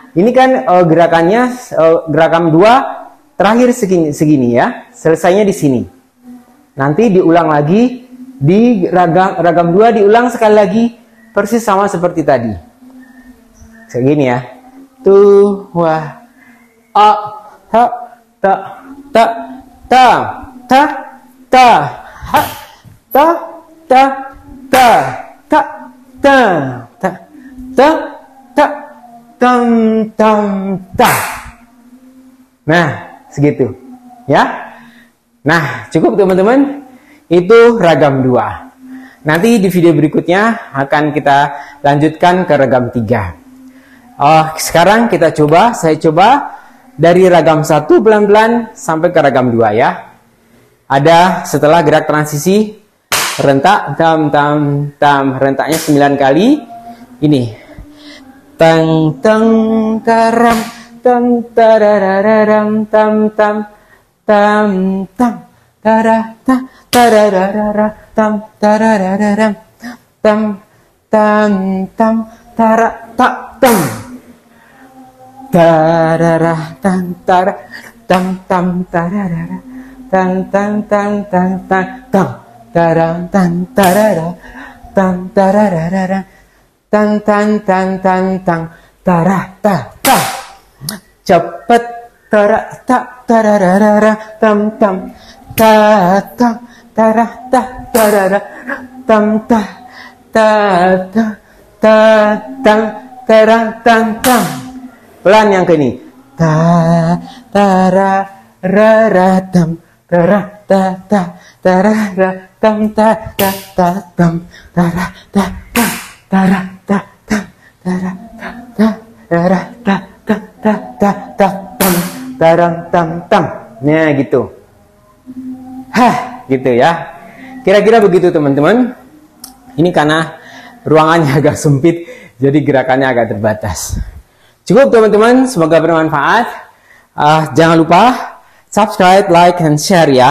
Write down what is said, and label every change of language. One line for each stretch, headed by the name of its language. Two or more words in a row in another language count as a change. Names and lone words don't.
Indonesian: Ini kan gerakannya. Gerakan 2. Terakhir segini ya. Selesainya di sini. Nanti diulang lagi di ragam 2 diulang sekali lagi persis sama seperti tadi. Segini ya. Tuh, wah. A, ta, ta, ta, ta, ta, ta, ha, ta, ta, ta, ta, ta, ta, ta, ta, tam, tam, ta. Nah, segitu. Ya. Nah, cukup teman-teman. Itu ragam 2. Nanti di video berikutnya akan kita lanjutkan ke ragam 3. Sekarang saya coba dari ragam 1 pelan-pelan sampai ke ragam 2 ya. Ada setelah gerak transisi rentak tam tam tam, rentaknya 9 kali. Ini. Tang tang taram tam tarararam tam tam tam tam tarara tararara tam tarararam tam tam tam tara tak tam tarara tam tara tam tam tararara tam tam tam tam tam tam taram tam tarara tam tararara tam tam tam tam tam tara ta ta cepat tara ta tararara tam tam ta ta tara ta tarara tam ta ta ta ta tang tarang tang tang. Pelan yang ke ini. Ta tara ra ra tam tara ta ta tara ra tam ta ta ta tam tara ta ta tara ta ta tara ta ta tara ta ta ta ta ta tam tarang tam tam. Nah gitu. Gitu ya. Kira-kira begitu teman-teman. Ini karena ruangannya agak sempit, jadi gerakannya agak terbatas. Cukup teman-teman, semoga bermanfaat. Jangan lupa subscribe, like, dan share ya.